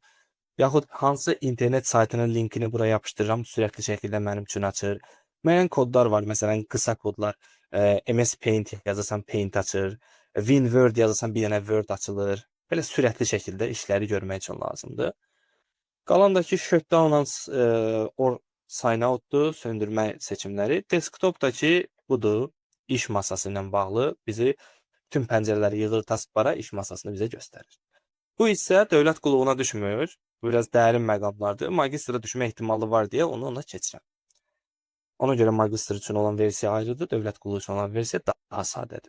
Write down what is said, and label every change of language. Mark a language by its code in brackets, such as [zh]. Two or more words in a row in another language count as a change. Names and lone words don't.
[az] Yaxud hansı internet saytının linkini buraya yapışdırıram, sürətli şəkildə mənim üçün açır. Müəyyən kodlar var, məsələn, qısa kodlar. MS Paint yazırsan, Paint açır. WinWord yazırsan, bir dənə Word açılır. Belə sürətli şəkildə işləri görmək üçün lazımdır. Qalandakı [en] shutdown or sign out- [az] dur, söndürmə seçimləri. Desktopdakı budur, iş masası ilə bağlı bizi bütün pəncərələri yığır taskbara, iş masasını bizə göstərir. Bu isə dövlət qulluğuna düşmür. Bu biraz dərin məqamlardır. Magistra düşmə ehtimalı var deyə ona keçirəm. Ona görə magistr üçün olan versiya ayrıdır, dövlət qulluğu üçün olan versiya daha sadədir.